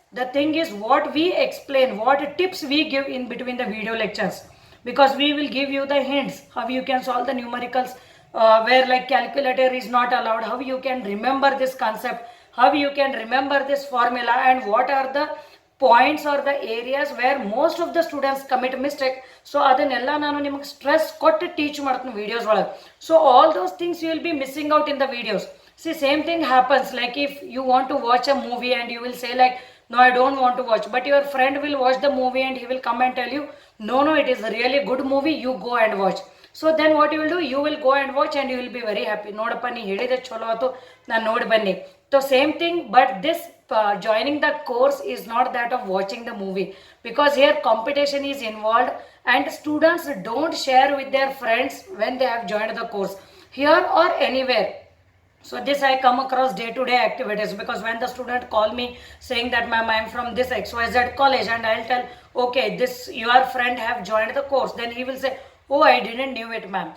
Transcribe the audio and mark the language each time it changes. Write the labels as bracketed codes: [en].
[en] The thing is what we explain, what tips we give in between the video lectures. Because we will give you the hints how you can solve the numericals, where like calculator is not allowed, how you can remember this concept, how you can remember this formula, and what are the points or the areas where most of the students commit mistake. [kn] So ಅದನ್ನೆಲ್ಲ ನಾನು ನಿಮಗೆ stress ಕೊಟ್ಟು teach ಮಾಡ್ತೀನಿ videos ಒಳಗೆ. [en] So all those things you will be missing out in the videos. See, same thing happens like if you want to watch a movie and you will say like, no, I don't want to watch, but your friend will watch the movie and he will come and tell you, no, it is a really good movie, you go and watch. So then what you will do, you will go and watch and you will be very happy. [kn] Nodappa nee ಹೇಳಿದೆ ಚಲೋ ಆತು, ನಾನು ನೋಡಿ ಬನ್ನಿ. [en] So same thing, but this joining the course is not that of watching the movie, because here competition is involved and students don't share with their friends when they have joined the course, here or anywhere. So this I come across day-to-day activities, because when the student call me saying that ma'am, I am from this XYZ college, and I'll tell, okay, this your friend have joined the course, then he will say, oh, I didn't knew it, ma'am.